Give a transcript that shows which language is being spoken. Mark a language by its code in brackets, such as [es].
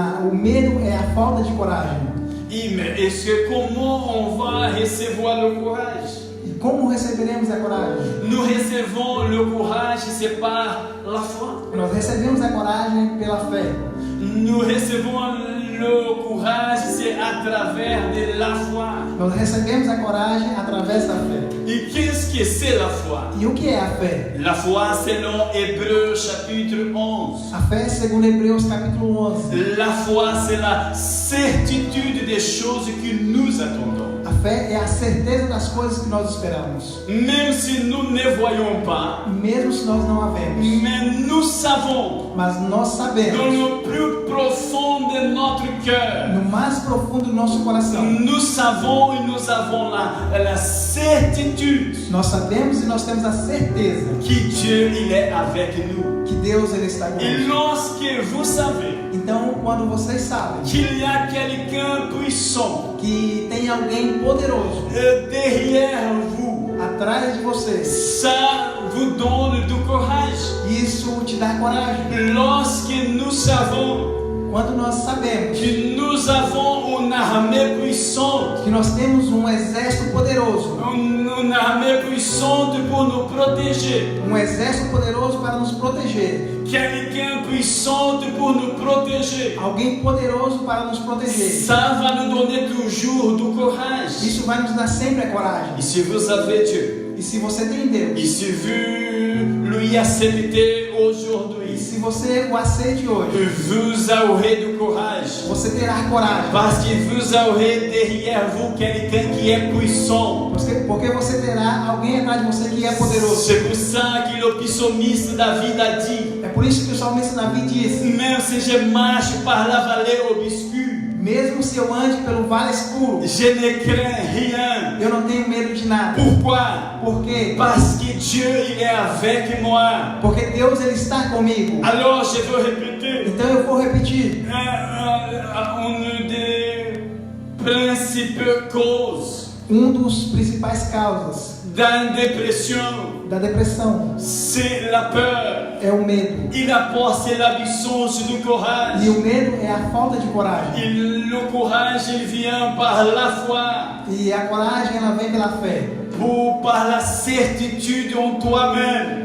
[pt] O medo é a falta de coragem. [fr] Et mais est-ce que comment on va recevoir le courage? [pt] E como receberemos a coragem? [fr] Nous recevons le courage, c'est par la foi. [pt] Nós recebemos a coragem pela fé. [fr] Nous recevons le courage, c'est à travers de la foi. [pt] Nós recebemos a coragem através da fé. [fr] Et qu'est-ce que c'est la foi? [pt] E o que é a fé? [fr] La foi, selon Hébreux chapitre 11. [pt] A fé, segundo Hebreus capítulo 11. [fr] La foi, c'est la certitude des choses que nous attendons. [pt] A fé é a certeza das coisas que nós esperamos. [fr] Même si nous ne voyons pas, [pt] Mesmo se nós não a vemos. [fr] mais nous savons, [pt] Mas nós [fr] dans [pt] sabemos, [fr] le plus profond de notre cœur, [pt] no mais profundo do nosso coração, [fr] nous savons et nous avons la certitude [pt] nós sabemos e nós temos a certeza [fr] que Dieu il est avec nous. [pt] que Deus ele está [fr] Et [pt] conosco. [fr] lorsque vous savez [pt] Então, quando vocês sabem [fr] qu'il y a quelqu'un puissant [pt] que tem alguém poderoso [fr] derrière vous, [pt] atrás de vocês, [fr] ça vous donne du courage. [pt] isso te dá coragem. [fr] Lorsque nous savons [pt] Quando nós sabemos [fr] que nous avons une armée puissante, [pt] que nós temos um exército poderoso, [fr] une armée puissante pour nous protéger, [pt] um exército poderoso para nos proteger, [fr] quelqu'un puissant pour nous protéger, [pt] alguém poderoso para nos proteger. [fr] ça va nous donner toujours du courage. [pt] Isso vai nos dar sempre a coragem. [fr] Et si vous avez Dieu, [pt] E se você tem Deus, [fr] et si vous lui acceptez [pt] e [fr] aujourd'hui, [pt] se você o aceite hoje, [fr] vous aurez du courage. [pt] você terá coragem. [fr] Parce que vous aurez derrière vous quelqu'un qui est puissant. [pt] Porque você terá alguém atrás de você que é poderoso. [fr] C'est pour ça que le psalmiste David a dit, [pt] É por isso que o salmista Davi disse: [fr] même si je marche par la vallée obscure, [pt] Mesmo se eu ande pelo vale escuro, [fr] je ne crains rien. [pt] eu não tenho medo de nada. [fr] Pourquoi? [pt] Por quê? [fr] Parce que Dieu, il est avec moi. [pt] Porque Deus ele está comigo. [fr] Alors je veux répéter, [pt] Então eu vou repetir. [fr] une des principales causes [pt] Dos principais causas [fr] d'une dépression, [pt] da depressão [fr] c'est la peur. [pt] é o medo. [fr] Il apporte l'absence du courage. [pt] E o medo é a falta de coragem. [fr] Le courage, il vient par la foi, [pt] E a coragem ela vem pela fé, [fr] par la certitude en toi-même.